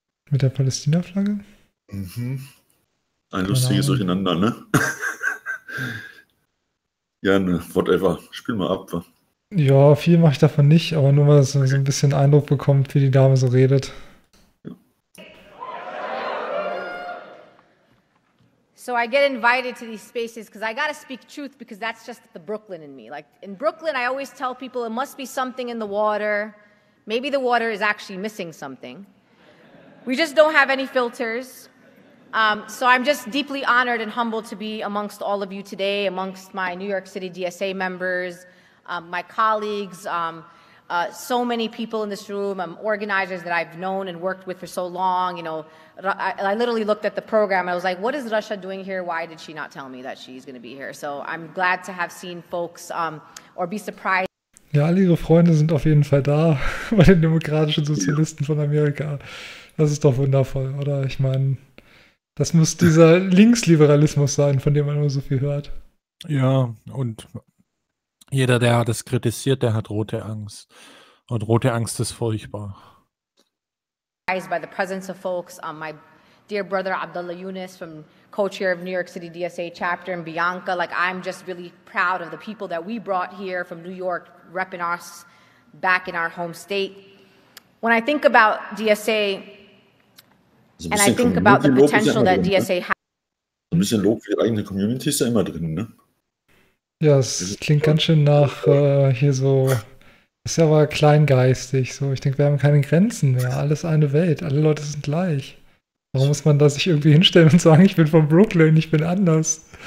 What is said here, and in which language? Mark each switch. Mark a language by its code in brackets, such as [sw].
[de] Mit der Palästina-Flagge? Mhm. Ein lustiges Durcheinander, ne? Ja, ne, whatever. Spiel mal ab. Ja, viel mache ich davon nicht, aber nur mal so ein bisschen Eindruck bekommt, wie die Dame so redet. [en] So I get invited to these spaces because I gotta speak truth because that's just the Brooklyn in me. Like in Brooklyn, I always tell people it must be something in the water. Maybe the water is actually missing something. We just don't have any filters. So I'm just deeply honored and humbled to be amongst all of you today, amongst my New York City DSA members, my colleagues, so many people in this room, organizers that I've known and worked with for so long. You know, I literally looked at the program. I was like, what is Russia doing here? Why did she not tell me that she's going to be here? So I'm glad to have seen folks or be surprised. [de] Ja, alle ihre Freunde sind auf jeden Fall da bei den demokratischen Sozialisten von Amerika. Das ist doch wundervoll, oder? Ich meine, das muss dieser Linksliberalismus sein, von dem man nur so viel hört. Ja, und jeder, der das kritisiert, der hat rote Angst. Und rote Angst ist furchtbar. [en] By the presence of folks, my dear brother Abdullah Yunus from co-chair of New York City DSA chapter, and Bianca. Like, I'm just really proud of the people that we brought here from New York, repping us back in our home state. When I think about DSA, and I think about the potential that DSA has. [de] Ein bisschen Lob für die eigene Community ist ja immer drin, ne? Ja, es klingt ganz schön nach hier so. Ist ja aber kleingeistig. So, ich denke, wir haben keine Grenzen mehr. Alles eine Welt. Alle Leute sind gleich. Warum muss man da sich irgendwie hinstellen und sagen, ich bin von Brooklyn, ich bin anders?